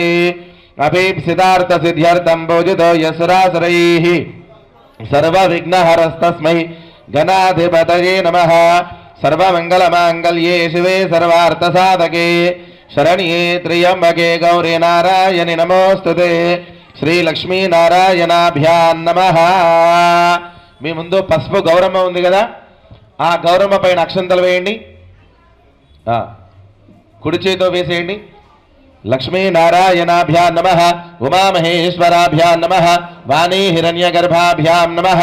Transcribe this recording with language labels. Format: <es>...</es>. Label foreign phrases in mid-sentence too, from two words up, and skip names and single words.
<sa>अभीप्सितार्थसिद्ध्यर्थं पूजितो यस्रासुरैः सर्वविघ्नहरस्तस्मै गणाधिपतये नमः। सर्वमङ्गलमाङ्गल्ये शिवे सर्वार्थसाधके शरण्ये त्र्यम्बके गौरी नारायणि नमोस्तुते। श्रीलक्ष्मीनारायणाभ्यां नमः.</sa> <te>మీ ముందు పసుపు గౌరమ్మ ఉంది కదా, ఆ గౌరమ్మ పైన అక్షంతలు వేయండి. కుడి చేతితో వేసేయండి.</te> <sa>लक्ष्मीनारायणाभ्यां नमः. उमामहेश्वराभ्यां नमः वाणी हिरण्यगर्भाभ्यां नमः.</sa>